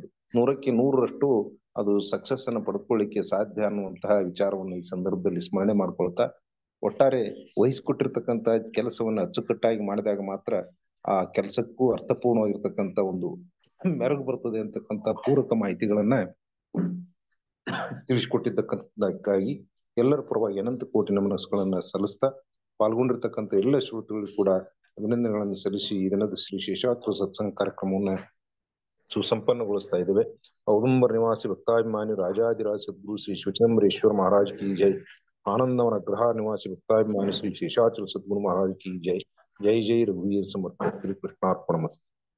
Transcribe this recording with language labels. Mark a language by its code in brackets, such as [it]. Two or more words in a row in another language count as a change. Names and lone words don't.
[kn] 100ಕ್ಕೆ 100ರಷ್ಟು ಅದು ಸಕ್ಸಸ್ ಅನ್ನು ಪಡ್ಕೊಳ್ಳಿಕ್ಕೆ ಸಾಧ್ಯ ಅನ್ನುವಂತಹ ವಿಚಾರವನ್ನು ಈ ಸಂದರ್ಭದಲ್ಲಿ ಸ್ಮರಣೆ ಮಾಡ್ಕೊಳ್ತಾ, ಒಟ್ಟಾರೆ ವಹಿಸ್ಕೊಟ್ಟಿರ್ತಕ್ಕಂಥ ಕೆಲಸವನ್ನ ಅಚ್ಚುಕಟ್ಟಾಗಿ ಮಾಡಿದಾಗ ಮಾತ್ರ ಆ ಕೆಲಸಕ್ಕೂ ಅರ್ಥಪೂರ್ಣವಾಗಿರ್ತಕ್ಕಂಥ ಒಂದು ಮೆರುಗು ಬರ್ತದೆ ಅಂತಕ್ಕಂಥ ಪೂರಕ ಮಾಹಿತಿಗಳನ್ನ ತಿಳಿಸಿಕೊಟ್ಟಿದ್ದಕ್ಕಾಗಿ ಎಲ್ಲರ ಪರವಾಗಿ ಅನಂತ ಕೋಟಿ ನಮನಸ್ಸುಗಳನ್ನ ಸಲ್ಲಿಸ್ತಾ ಪಾಲ್ಗೊಂಡಿರ್ತಕ್ಕಂಥ ಎಲ್ಲ ಶ್ರೋತೃಗಳಿಗೂ ಕೂಡ ಅಭಿನಂದನೆಗಳನ್ನು ಸಲ್ಲಿಸಿ ಈ ದಿನದ ಶ್ರೀ ಶೇಷಾಚಲ ಸತ್ಸಂಗ ಕಾರ್ಯಕ್ರಮವನ್ನ ಸುಸಂಪನ್ನಗೊಳಿಸ್ತಾ ಇದ್ದೇವೆ. ಔದುಂಬರ ನಿವಾಸಿ ಭಕ್ತಾಭಿಮಾನಿ ರಾಜಾಧಿರಾಜ ಸದ್ಗುರು ಶ್ರೀ ಶಿವಚಂದ್ರೇಶ್ವರ [hi] महाराज की जय. [kn] ಆನಂದವನ ಗೃಹ ನಿವಾಸಿ ಭಕ್ತಾಭಿಮಾನಿ ಶ್ರೀ ಶೇಷಾಚಲ ಸದ್ಗುರು [hi] महाराज की जय. [kn] ಜೈ ಜೈ ರಘುವೀರ ಸಮರ್ಥ. ಶ್ರೀ ಕೃಷ್ಣಾರ್ಪಣಮಸ್ತು.